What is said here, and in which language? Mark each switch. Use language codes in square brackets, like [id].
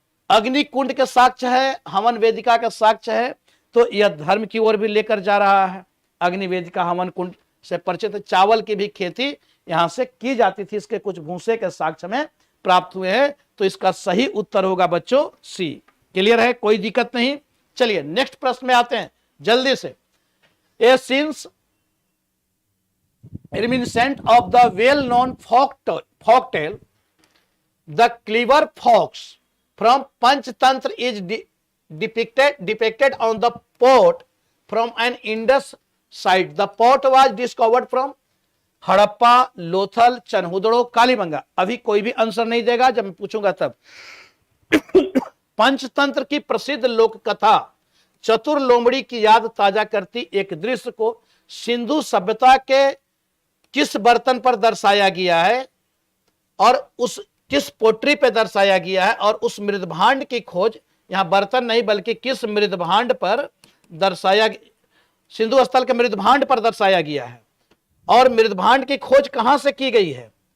[hi] अग्नि कुंड के साक्ष्य है, हवन वेदिका का साक्ष्य है, तो यह धर्म की ओर भी लेकर जा रहा है। अग्नि वेदिका, हवन कुंड से परिचित। चावल की भी खेती यहां से की जाती थी, इसके कुछ भूसे के साक्ष्य में प्राप्त हुए हैं। तो इसका सही उत्तर होगा बच्चों सी। क्लियर है, कोई दिक्कत नहीं। चलिए नेक्स्ट प्रश्न में आते हैं जल्दी से। [en] A scene reminiscent of the well-known folk tale, the clever fox from Panchtantra is depicted on the pot from an Indus site. The pot was discovered from Harappa, Lothal, Chanhudaro, Kalibangan. [hi] अभी कोई भी आंसर नहीं देगा, जब मैं पूछूंगा तब। पंचतंत्र की प्रसिद्ध लोक कथा चतुर लोमड़ी की याद ताजा करती एक दृश्य को सिंधु सभ्यता के किस बर्तन पर दर्शाया गया है और उस किस पोट्री पे दर्शाया गया है, और उस मृदभांड की खोज, यहां बर्तन नहीं बल्कि किस मृदभांड पर दर्शाया, सिंधु स्थल के मृदभांड पर दर्शाया गया है, और मृदभांड की खोज कहां से की गई है।